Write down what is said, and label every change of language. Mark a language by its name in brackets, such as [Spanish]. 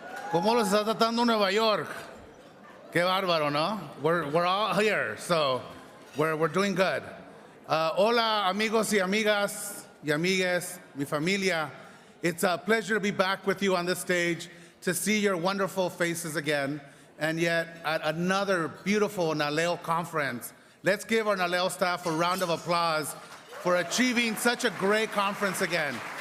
[Spanish] ¿Cómo los está tratando Nueva York? Qué bárbaro, ¿no? [English] We're all here, so we're doing good. [Spanish] Hola, amigos y amigas y amigues, mi familia. [English] It's a pleasure to be back with you on this stage, to see your wonderful faces again, and yet at another beautiful NALEO conference. Let's give our NALEO staff a round of applause for achieving such a great conference again.